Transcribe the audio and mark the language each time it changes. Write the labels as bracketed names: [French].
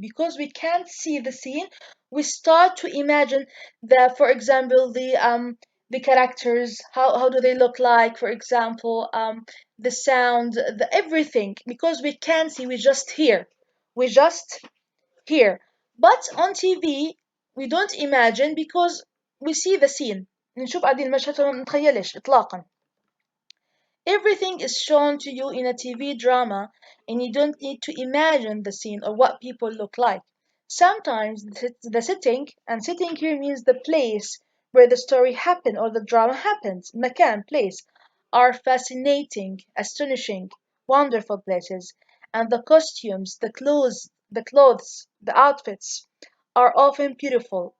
[English] Because we can't see the scene, we start to imagine for example, the characters, how do they look like, for example, the sound, the everything. Because we can't see, we just hear. We just here. But on TV we don't imagine because we see the scene. [Arabic] نشوف قاعدين المشهد فما نتخيلش إطلاقا. [English] Everything is shown to you in a TV drama, and you don't need to imagine the scene or what people look like. Sometimes the setting, and setting here means the place where the story happened or the drama happens, مكان, place. are fascinating, astonishing, wonderful places, and the costumes, the outfits are often beautiful.